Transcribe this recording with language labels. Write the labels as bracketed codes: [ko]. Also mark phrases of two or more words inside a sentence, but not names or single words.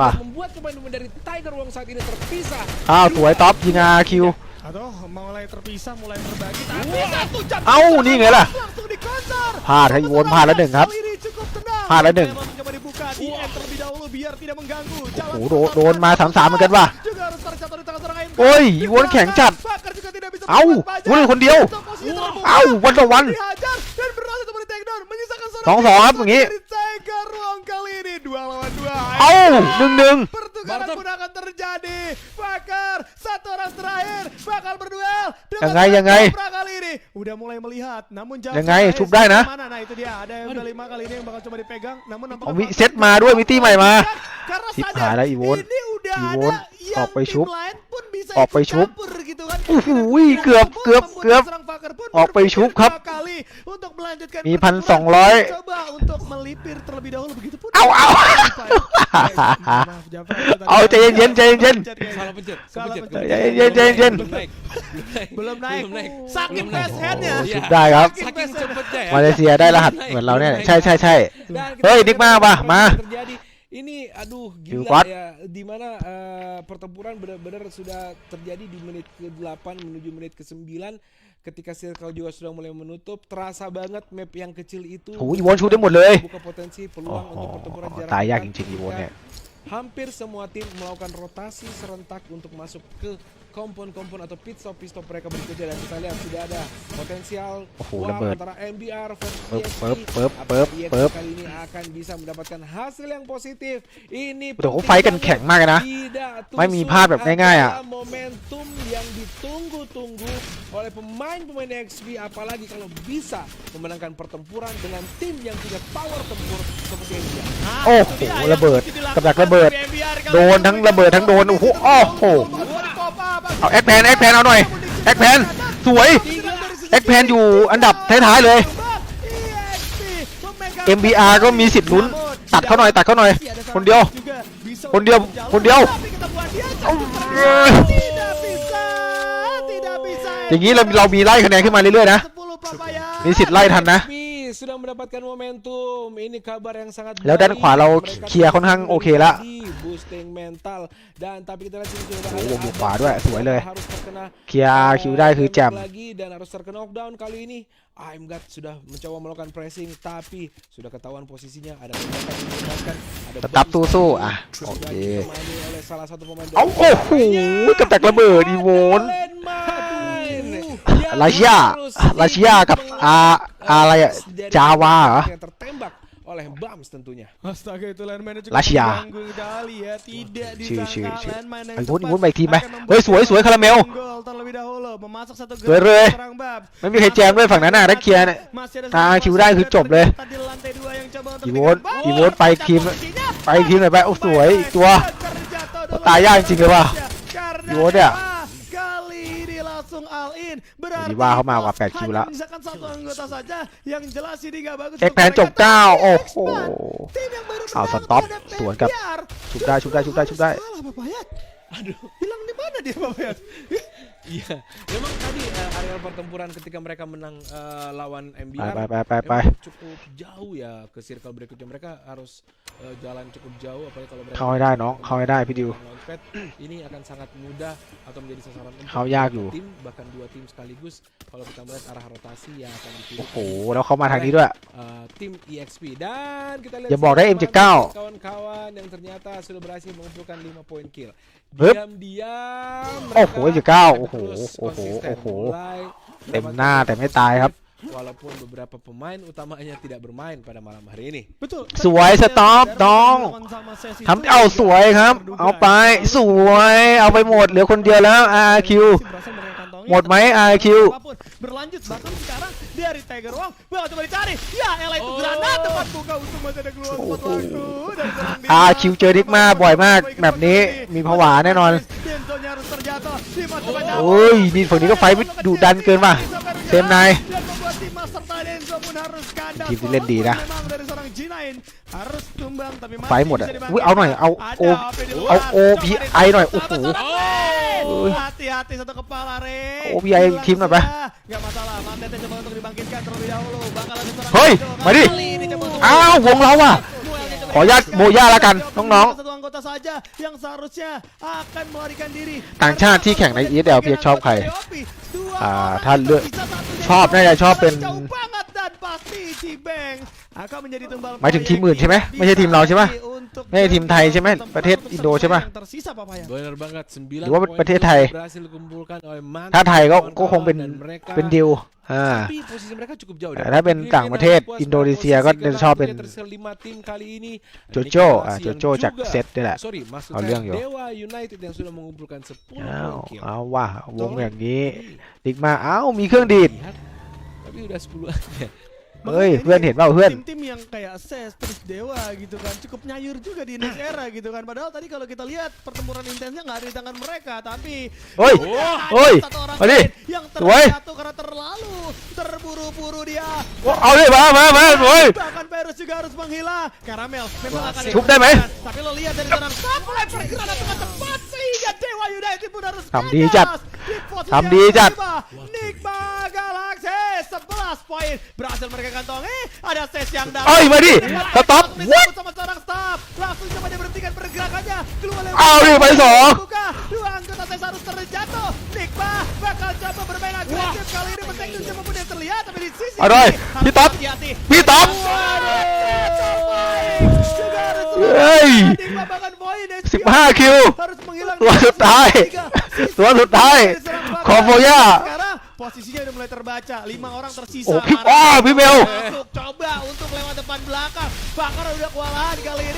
[id] lah. dan membuat pemain-pemain dari Tiger Wong saat ini terpisah. [th] อ้าวสวยท็อปยิงอาคิว [id] Aduh, mulai terpisah, mulai terbagi. Tapi satu jam [th] เอ้านี่ไงล่ะ [id] langsung di counter. [th] พลาดให้อีโวนพลาดแล้วหนึ่งครับ [id] Kali ini cukup tenang. [th] พลาดแล้วหนึ่ง [id] Memang coba dibuka di end terlebih dahulu biar tidak mengganggu. [th] โอ้โหโดนมา3-3เหมือนกันว่ะ [id] Juga harus terjatuh di tangan seorang Aimgad. [th] โอ้ยอีโวนแข็งจัด [id] Bakar juga tidak bisa [th] เอ้า [id] berbuat banyak. [th] วุ้นคนเดียว [id] Untuk posisi terbuka. [th] เอ้าวันต่อวัน [id] Dihajar dan berhasil untuk di take down. Menyisakan seorang [th] 2-2 ครับอย่างงี้ [id] dari Tiger Wong kali ini 2 lawan 2. [th] เอ้า1-1 [id] Pertukaran Bartok. pun akan terjadi. Bakar satu orang terakhir bakal berduel dengan [th] Yangไง [id] Cobra kali ini. Udah udah mulai melihat. Namun jauh [th] ยังไงชุบได้นะ [id] mana? Nah itu dia, ada yang udah 5 kali ini yang bakal coba dipegang. Namun [th] เอามีเซตมาด้วยมีตี้ใหม่มา [id] karena [th] ชิบ [id] sadar [th] หายแล้วอีโวน [id] ini udah [th] อีโว [id] ada [th] น [id] yang [th] ออกไปชุบ [id] tim lain pun bisa [th] ออกไป [id] ikut [th] ชุบ [id] campur gitu kan. [th] โอ้โหเกือบ [id] Serang Faker pun [th] ออกไปชุบครับ [id] berpikir 2 kali untuk melanjutkan [th] มี [id] pertempuran. 1,200 Coba untuk melipir terlebih dahulu begitu pun. [th] เอา [id] Maaf, Jafar, itu tadi [th] เอาใจเย็นๆใจเย็น [id] Salah pencet. Salah Kepencet, pencet. kepencet. Jen. Belum naik. belum naik. Belum naik. Saking Belum naik. [en] fast hand- [id] nya. [th] โอ้ [id] Iya. [th] ชุบได้ครับ [id] Saking cepetnya ya. [th] มาเลเซียได้รหัสเหมือนเราเนี่ยใช่ใช่ [id] Dan kita [th] เฮ้ย [id] lihat [th] ดิกมาป่ะ [id] pertempuran [th] มา [id] yang terjadi. Ini aduh Kill gila squad. ya, di mana pertempuran benar-benar sudah terjadi di menit ke-8 menuju menit ke-9 ketika circle juga sudah mulai menutup. Terasa banget map yang kecil itu [th] โอ้ยอีโวนชุบได้หมดเลย [id] buka potensi [th] โอ้ [id] peluang [th] โห [id] untuk pertempuran jarak [th] ตายยาก [id] dekat [th] จริงๆอีโวนเนี่ย [id] ketika hampir semua tim melakukan rotasi serentak untuk masuk ke kompon-kompon atau pit stop mereka berikutnya, dan kita lihat sudah ada potensial Oh, war rebet. antara MBR versus Pep, EXP. pep, pep, Apakah pep, EXP pep. kali ini akan bisa mendapatkan hasil yang positif? Ini [th] โอ้โห [id] penting [th] ไฟท์กันแข็ง [id] banget. [th] มากเลยนะ [id] Tidak [th] ไม่มีพลาดแบบง่ายๆอ่ะ [id] adalah momentum yang ditunggu-tunggu oleh pemain-pemain EXP, apalagi kalau bisa memenangkan pertempuran dengan tim yang punya power tempur seperti MBR. [th] โอ้โหระเบิดกับดักระเบิด โดนทั้งระเบิดทั้งโดนโอ้โหเอาแอคแพนเอาหน่อยแอคแพนสวยแอคแพนอยู่อันดับท้ายๆเลย MBR ก็มีสิทธิ์ลุ้นตัดเขาหน่อยคนเดียวอย่างนี้เรามีไล่คะแนนขึ้นมาเรื่อยๆนะ มีสิทธิ์ไล่ทันนะ [id] sudah mendapatkan momentum. Ini kabar yang sangat [th] แล้วด้านขวาเราเคลียร์ค่อนข้างโอเคละ [en] boosting mental, [id] dan tapi kita lihat sini sudah [th] โอ้โห [id] ada [th] บุกขวาด้วยสวยเลย [id] harus terkena [th] เคลียร์คิวได้คือแจ่ม [id] lagi dan harus terkena knockdown kali ini. Aimgat sudah mencoba melakukan pressing, tapi sudah ketahuan posisinya, ada tembakan yang dilepaskan, ada tetap bomb [th] สู้ๆ [id] yang [th] อ่ะโอเค [id] ditemani oleh salah satu pemain [th] เอาโอ้โหกับดักระเบิดอีโวน ลาชิยากับอะไรอะจาวาเหรอ [id] yang tertembak oleh Bams tentunya. Astaga, itu landmine-nya cukup Rahasia. mengganggu sekali ya. Tidak disangka landmine yang [th] ไอ้โวน [id] cepat [th] ไปอีกทีไหม [id] akan [th] เฮ้ย [id] membuat [th] สวยคาราเมล [id] gol terlebih dahulu, memasak satu [th] สวยเลย [id] serang Babs. [th] ไม่มีใครแจมด้วยฝั่งนั้นน่ะได้เคลียร์เนี่ย [id] Masih ada [th] ตา [id] satu [th] คิวได้คือจบเลย [id] tadi lantai 2 yang coba untuk [th] อีโวน [id] mengejar Babs. [th] อีโวนไปอีกทีม [id] Posisinya [th] ไปอีกทีมหน่อยไปโอ้สวยอีกตัว [id] terjatuh dulu. [th] ตายยากจริงเลยว่ะ [id] Karena [th] อีโวนเนี่ย [id] kali ini langsung [en] all in. [id] Berarti [th] ดีว่าเขามากว่า8คิวแล้ว [id] hanya menyisakan satu anggota saja yang jelas ini gak bagus. [th] แอคแพนจบ 9 โอ้โห เอาสต็อปสวนกับชุบได้ [id] Salah Bapak Yat. Aduh, hilang di mana dia Bapak Yat? Iya, memang tadi areal pertempuran ketika mereka menang lawan MBR [th] ไป [id] memang cukup jauh ya ke circle berikutnya. Mereka harus jalan cukup jauh, apalagi kalau mereka [th] เข้าให้ได้น้องเข้าให้ได้พี่ดิว [id] launchpad, ini akan sangat mudah atau menjadi sasaran empuk [th] เขายากอยู่ [id] tim, bahkan 2 tim sekaligus kalau kita melihat arah rotasi yang akan [th] โอ้ [id] dipilih [th] โหแล้วเขามาทางนี้ด้วย [id] tim EXP. Dan kita lihat [th] อย่าบอกได้ M79 [id] kawan-kawan yang ternyata sudah berhasil mengumpulkan 5 poin kill. Hup. Diam-diam [th] โอ้โห [id] mereka M79 akan [th] โอ้โห [id] terus [th] โอ้โห [id] konsisten [th] โอ้โห [id] mulai [th] เต็มหน้าแต่ไม่ตายครับ [id] walaupun beberapa pemain utamanya tidak bermain pada malam hari ini. Betul. [th] สวยสต็อปน้องทำเอาสวยครับ เอาไปสวยเอาไปหมดเหลือคนเดียวแล้ว RQ หมดไหม RQ [id] berlanjut bahkan sekarang dari Tiger Wong bakal coba dicari ya Ella itu granat tepat buka untuk masih ada keluar spot waktu dan serang dia. [th] RQ เจอดิกมาบ่อยมากแบบนี้มีผวาแน่นอน [id] Denzonya harus terjatuh di mata [th] โอ้ยนี่ฝั่งนี้ก็ไฟดุดันเกินป่ะเซมนาย [id] dan membuat tim serta Denzo pun harus kandang. [th] ทีมที่เล่นดีนะ [id] Memang dari seorang G9 harus tumbang tapi [th] ไฟหมดอ่ะอุ๊ยเอาหน่อยเอาโอพีไอหน่อยโอ้โห [id] hati-hati satu kepala Re. OBI tim apa? Gak masalah, Mandete coba untuk dibangkitkan terlebih dahulu. Bakal ada seorang [th] เฮ้ย [id] Denzo. [th] มาดิ [id] Kali ini coba untuk [th] อ้าววงเราอ่ะ ขออนุญาตโบย่าแล้วกันน้อง [id] satu anggota saja yang seharusnya akan melarikan diri. [th] ๆต่างชาติที่แข่งใน ESL เพียกชอบใคร ถ้าเลือกชอบน่าจะชอบเป็น [id] Jauh banget dan pasti Cibeng akan menjadi tumbal [th] หมายถึงทีมอื่นใช่ไหมไม่ใช่ทีมเราใช่ไหม [id] untuk [th] ไม่ใช่ทีมไทยใช่ไหมประเทศอินโดใช่ปะ [id] yang tersisa Papa ya. Benar banget, 9 [th] หรือว่า [id] poin [th] ประเทศไทย [id] berhasil dikumpulkan oleh mantan [th] ถ้าไทยก็คงเป็น [id] dan mereka [th] เป็นดิว [id] tapi posisi mereka cukup jauh. [th] แต่ถ้าเป็นต่างประเทศอินโดนีเซียก็จะชอบเป็น [id] tersisa 5 tim kali ini. [th] โจโจ้ [id] Deklarasi [th] โจ [id] yang [th] โจ้จาก [id] juga- [th] เซตนี่แหละ [id] sorry, maksud [th] เอา [id] saya [th] เรื่องอยู่ [id] Dewa United yang sudah mengumpulkan 10 [th] อ้าว [id] poin kill. [th] เอาว่ะวงอย่างนี้ดิกมาอ้าวมีเครื่องดีด [id] Lihat tapi udah 10 aja. [th] ฮ้ยเพื่อนเห็นเปล่าเพื่อน [id] tim-tim yang kayak SES terus Dewa gitu kan cukup nyayur juga di [en] next era [id] gitu kan. Padahal tadi kalau kita lihat pertempuran intensnya nggak ada di tangan mereka, tapi [th] เฮ้ย เฮ้ย [id] satu orang [th] มาดิ [id] yang [th] สวย [id] terjatuh karena terlalu terburu-buru dia. [th] เอาดิมาโว้ย [id] Bahkan Perus juga harus menghilang. Karamel memang akan Cukup deh, men. tapi lo lihat dari tangan mulai pergerakan dengan cepat sehingga Dewa United pun harus [th] ทำดีจัด [id] bebas di posisi [th] ทำดีจัด [id] yang kelima. Nigma Galaxy 11 poin berhasil mereka kantongi. Ada ses yang datang. [th] เอ้ยมาดิสต็อป [id] Disambut sama seorang staff. Langsung coba dia berhentikan pergerakannya. Keluar lewat. [th] เอาดิไปสอง [id] Buka. Dua anggota ses harus terjatuh. Nigma bakal coba bermain agresif kali ini. Berteknik coba pun yang terlihat tapi di sisi [th] เอาด้วย [id] harus [th] พี่ต๊อบ [id] hati-hati. [th] พี่ต๊อบ [id] Juga harus [th] เฮ้ย [id] Nigma bahkan poin. [th] 15 คิว [id] Harus menghilang [th] ตัวสุดท้าย ตัวสุดท้าย ขอโฟย่า [id] Sekarang posisinya udah mulai terbaca. 5 orang tersisa. [th] โอ้พี่พี่เบล [id] Masuk, coba untuk lewat depan belakang. Bakar udah kewalahan kali ini.